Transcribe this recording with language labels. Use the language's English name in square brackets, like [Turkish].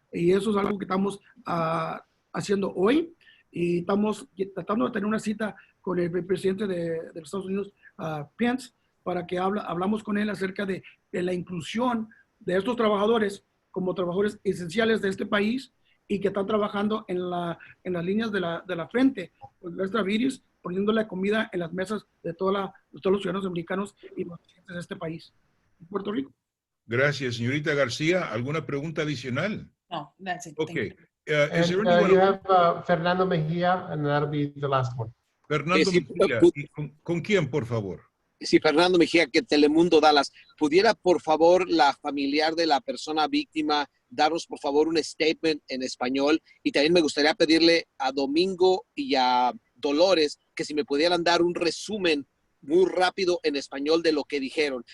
[Spanish] Y eso es algo que estamos haciendo hoy y estamos tratando de tener una cita con el presidente de los Estados Unidos, Pence, para que hablamos con él acerca de la inclusión de estos trabajadores como trabajadores esenciales de este país y que están trabajando en las líneas de la frente, pues nuestra virus, poniendo la comida en las mesas de todos los ciudadanos americanos y los residentes de este país, Puerto Rico. Gracias, señorita García. ¿Alguna pregunta adicional? [English] No, that's it. Okay. Is there anyone you have Fernando Mejía, and that'll be the last one. [Spanish] Fernando Mejía, ¿con quién, por favor? Sí, Fernando Mejía, que Telemundo Dallas. ¿Pudiera, por favor, la familiar de la persona víctima darnos, por favor, un statement en español? Y también me gustaría pedirle a Domingo y a Dolores que si me pudieran dar un resumen muy rápido en español de lo que dijeron.